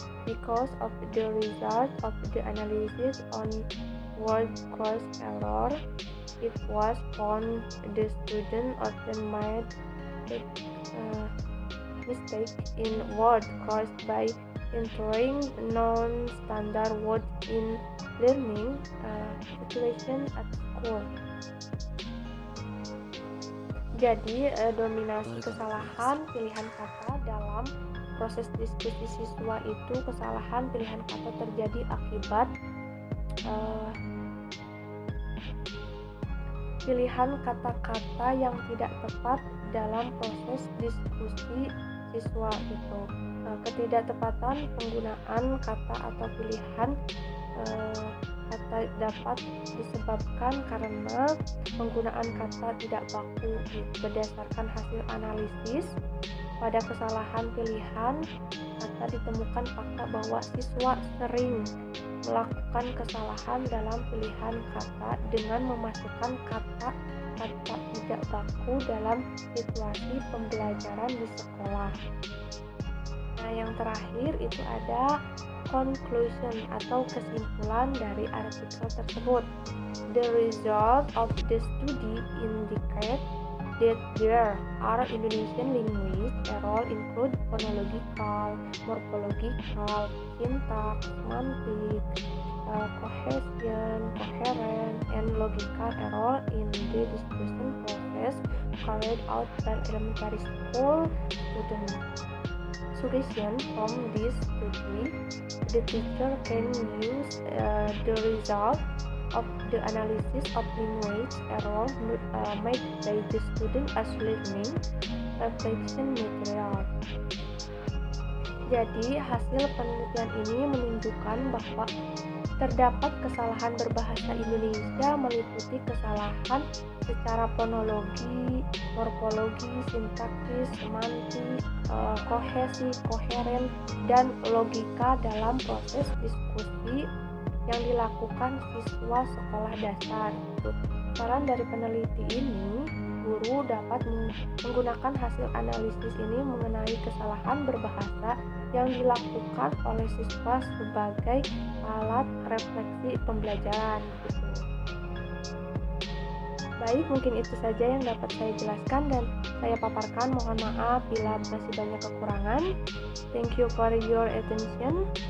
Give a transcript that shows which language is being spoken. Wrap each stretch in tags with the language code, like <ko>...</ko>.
<en>Because of the result of the analysis on word choice error, it was found the student often made mistake in word choice by entering non-standard word in learning situation at school.</en> <id>Jadi dominasi kesalahan pilihan kata dalam proses diskusi siswa itu, kesalahan pilihan kata terjadi akibat pilihan kata-kata yang tidak tepat dalam proses diskusi siswa itu. Ketidaktepatan penggunaan kata atau pilihan kata dapat disebabkan karena penggunaan kata tidak baku. Berdasarkan hasil analisis, pada kesalahan pilihan kata ditemukan fakta bahwa siswa sering melakukan kesalahan dalam pilihan kata dengan memasukkan kata-kata tidak baku dalam situasi pembelajaran di sekolah. Nah, yang terakhir itu ada conclusion atau kesimpulan dari artikel tersebut.</id> <en>The result of the study indicate that there are Indonesian language errors include phonological, morphological, syntax, semantic, cohesion, coherent, and logical error in the discussion process carried out by elementary school students. Suggestion from this study: the teacher can use the result of The analysis of language error made by the student as learning reflection material.</en> <id>Jadi, hasil penelitian ini menunjukkan bahwa terdapat kesalahan berbahasa Indonesia meliputi kesalahan secara fonologi, morfologi, sintaksis, semantik, kohesi, koheren, dan logika dalam proses diskusi yang dilakukan siswa sekolah dasar. Saran dari peneliti ini, guru dapat menggunakan hasil analisis ini mengenai kesalahan berbahasa yang dilakukan oleh siswa sebagai alat refleksi pembelajaran. Baik, mungkin itu saja yang dapat saya jelaskan dan saya paparkan. Mohon maaf bila masih banyak kekurangan.</id> <en>Thank you for your attention.</en>